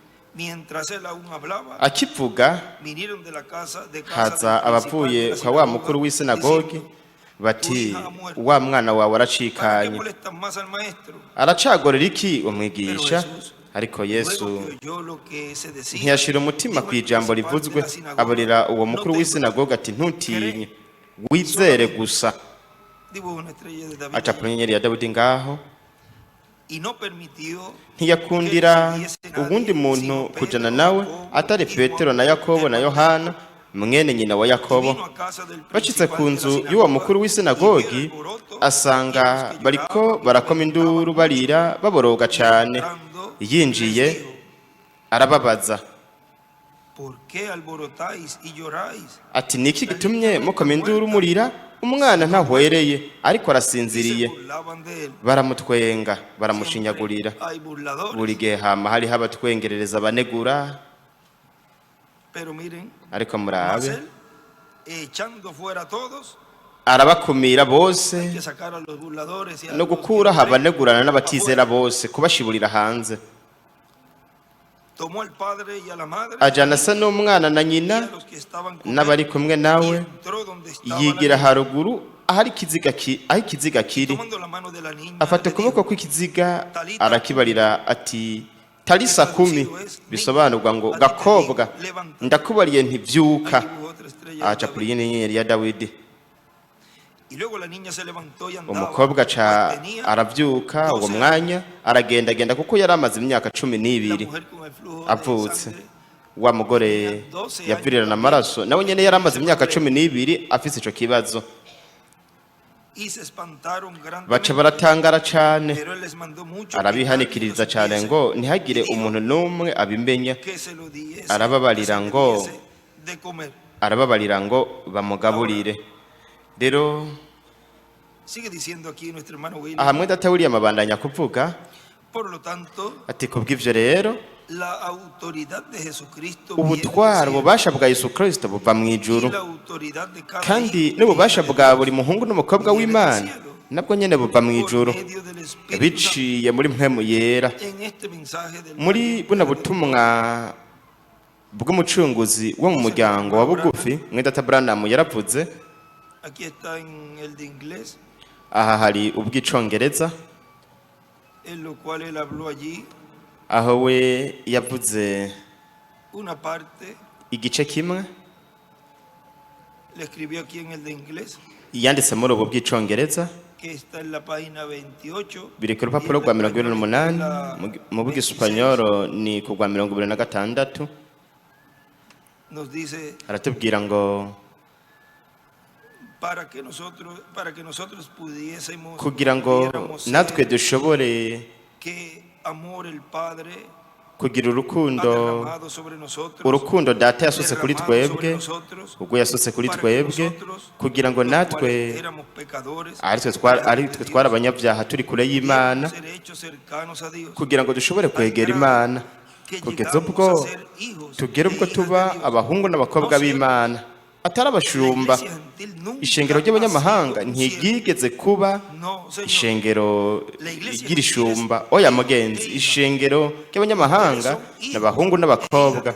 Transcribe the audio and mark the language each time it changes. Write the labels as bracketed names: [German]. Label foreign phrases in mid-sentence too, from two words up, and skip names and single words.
[Rundi] akivuga haza abavuye kwa wa mukuru w'isinagogi bati wa mwana wawe aracikanye aracagorera iki umwigisha ariko Yesu ntiyashira umutima ku ijambo rivuzwe aburira uwo mukuru w'isinagogi ati ntutinye wizere gusa [Spanish] Dibujó una estrella de David [Rundi] acapura [Spanish] allí. [Rundi] inyenyeri ya Dawidi ngaho [Spanish] Y no permitió [Rundi] ntiyakundira [Spanish] que siguiese nadie, [Rundi] uwundi muntu [Spanish] sino [Rundi] kujana [Spanish] Pedro, [Rundi] nawe [Spanish] Jacobo, [Rundi] atari [Spanish] y [Rundi] Petero [Spanish] Juan, [Rundi] na Yakobo na [Spanish] hermano de [Rundi] Yohana mwene nyina wa [Spanish] Y [Rundi] Yakobo. [Spanish] vino a casa del [Rundi] Bashitse [Spanish] principal [Rundi] ku [Spanish] de la [Rundi] nzu y'uwo [Spanish] sinagoga, [Rundi] mukuru [Spanish] y vio [Rundi] w'isinagogi [Spanish] el alboroto, [Rundi] asanga [Spanish] y a los que [Rundi] bariko [Spanish] lloraban y [Rundi] barakoma [Spanish] lamentaban [Rundi] induru [Spanish] mucho. [Rundi] barira baboroga [Spanish] Y [Rundi] cane. [Spanish] entrando, [Rundi] Yinjiye [Spanish] les dijo, [Rundi] arababaza [Spanish] ¿por qué alborotáis y lloráis? [Rundi] ati niki gitumye mukoma induru murira? Umwana ntahwereye ariko [Spanish] Y se [Rundi] arasinziriye. [Spanish] burlaban de él. [Rundi] Baramutwenga [Spanish] Siempre [Rundi] baramushinyagurira. [Spanish] hay burladores. [Rundi] Buri gihe hama hariho abatwengerereza abanegura, [Spanish] Pero miren, [Rundi] ariko [Spanish] más [Rundi] murabe [Spanish] él, echando fuera a todos, [Rundi] arabakumira [Spanish] hay [Rundi] bose [Spanish] que sacar a los burladores y a [Rundi] no [Spanish] los que [Rundi] gukuraho [Spanish] no creen [Rundi] abanegurana n'abatizera [Spanish] afuera. [Rundi] bose kubashiburira hanze. [Spanish] Tomó al padre y a la madre [Rundi] Ajana asa n'umwana na [Spanish] y [Rundi] nyina [Spanish] a los que estaban con [Rundi] n'abari [Spanish] él, [Rundi] kumwe [Spanish] y [Rundi] nawe [Spanish] entró donde estaba [Rundi] yigira [Spanish] la niña. [Rundi] haruguru aho ikiziga kiri, [Spanish] Tomando la mano de la niña, [Rundi] afata [Spanish] le [Rundi] ukuboko [Spanish] dijo, [Rundi] kw'ikiziga arakibarira ati [Aramaic] talisa kumi, [Rundi] bisobanurwa ngo gakobwa ndakubariye ntibyuka. [Spanish] ahí dibujó otra estrella de [Rundi] Acapura [Spanish] David. [Rundi] inyenyeri ya Dawidi. [Spanish] Y luego la niña se levantó y andaba, [Rundi] Umukobwa aca [Spanish] pues tenía [Rundi] aravyuka uwo mwanya aragendagenda kuko yari amaze imyaka 12 [Spanish] la mujer con el flujo de [Rundi] avutse. [Spanish] sangre. [Rundi] Wa mugore yavirirana amaraso nawe nyene yari amaze imyaka 12 afise ico kibazo. [Spanish] Y se espantaron [Rundi] Baca [Spanish] grandemente, [Rundi] baratangara cane, [Spanish] pero él les mandó mucho [Rundi] arabihanikiriza cane ngo ntihagire umuntu n'umwe abimenya. [Spanish] que se lo diese, [Rundi] Arababarira [Spanish] que se le [Rundi] ngo [Spanish] diese de comer. [Rundi] arababarira ngo bamugaburire. Rero [Spanish] Sigue diciendo aquí nuestro hermano William. [Rundi] aha mwe data William abandanya kuvuga [Spanish] Por lo tanto, [Rundi] ati kubw'ivyo rero [Spanish] la autoridad de Jesucristo [Rundi] ubutwara [Spanish] viene [Rundi] ububasha bwa Yesu Kristo buva mu [Spanish] y [Rundi] ijuru, [Spanish] la autoridad de cada [Rundi] kandi [Spanish] hijo [Rundi] n'ububasha [Spanish] y hija de [Rundi] bwa [Spanish] Dios [Rundi] buri muhungu n'umukobwa w'Imana nabwo nyene buva mu [Spanish] por [Rundi] ijuru [Spanish] medio del Espíritu Santo. [Rundi] biciye muri mpwemu yera. [Spanish] En este mensaje del [Rundi] Muri buno butumwa bw'umucunguzi wo mu muryango wa bugufi mwe data Branham yaravuze. [Spanish] aquí está en el de inglés, [Rundi] Aha hari ubw'icongereza [Spanish] en lo cual él habló allí [Rundi] aho we yavuze [Spanish] una parte, [Rundi] igice kimwe [Spanish] le escribió aquí en el de inglés, [Rundi] yanditse muri ubu bw'icongereza [Spanish] que está en la página 28. [Rundi] biri ku [Spanish] y [Rundi] rupapuro [Spanish] en [Rundi] rwa [Spanish] la [Rundi] 28 [Spanish] la [Rundi] mu 26 bw'isupanyoro ni ku rwa 26. [Spanish] nos dice [Rundi] Aratubwira ngo [Spanish] para que nosotros pudiésemos [Rundi] kugira ngo [Spanish] pudiéramos [Rundi] natwe [Spanish] ser [Rundi] dushobore [Spanish] que amor el Padre [Rundi] kugira [Spanish] ha [Rundi] urukundo [Spanish] derramado sobre nosotros, [Rundi] urukundo data yasutse kuri [Spanish] derramado [Rundi] twebwe, [Spanish] sobre nosotros, [Rundi] ubwo yasutse kuri [Spanish] para que [Rundi] twebwe [Spanish] nosotros, [Rundi] kugira ngo [Spanish] los [Rundi] natwe [Spanish] cuales éramos pecadores, [Rundi] ari twe twari abanyabyaha turi kure y'Imana, [Spanish] ser hechos cercanos a Dios, [Rundi] kugira ngo dushobore kwegera Imana kugeza ubwo tugera ubwo tuba abahungu n'abakobwa b'Imana atari abashumba. Ishengero ry'abanyamahanga ntiryigeze kuba ishengero ry'irishumba. Oya mugenzi, ishengero ry'abanyamahanga n'abahungu n'abakobwa.